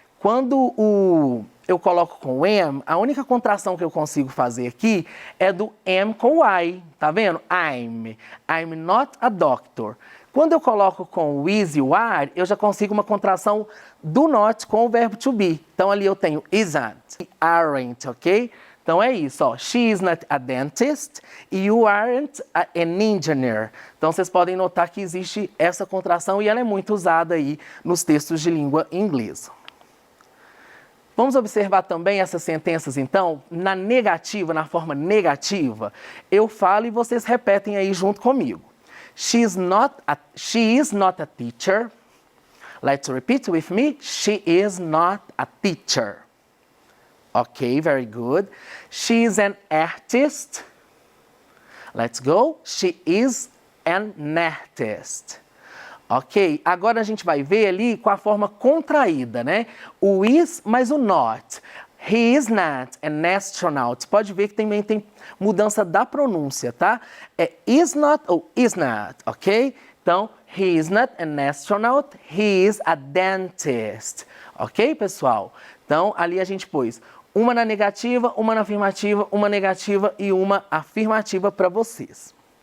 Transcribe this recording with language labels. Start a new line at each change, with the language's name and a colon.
Portuguese: Quando eu coloco com o am, a única contração que eu consigo fazer aqui é do am com o I. Tá vendo?
English: I'm not a doctor.
Portuguese: Quando eu coloco com o is e o are, eu já consigo uma contração do not com o verbo to be. Então, ali eu tenho isn't e aren't, ok? Então é isso, ó.
English: She is not a dentist e you aren't an engineer.
Portuguese: Então vocês podem notar que existe essa contração e ela é muito usada aí nos textos de língua inglesa. Vamos observar também essas sentenças, então, na negativa, na forma negativa. Eu falo e vocês repetem aí junto comigo.
English: She is not a teacher. Let's repeat with me. She is not a teacher. Okay, very good. She is an artist. Let's go. She is an artist.
Portuguese: Ok, agora a gente vai ver ali com a forma contraída, né?
English: O is mais o not. He is not an astronaut.
Portuguese: Pode ver que também tem mudança da pronúncia, tá? É is not ou is not, ok? Então,
English: he is not an astronaut, he is a dentist.
Portuguese: Ok, pessoal? Então, ali a gente pôs uma na negativa, uma na afirmativa, uma negativa e uma afirmativa para vocês.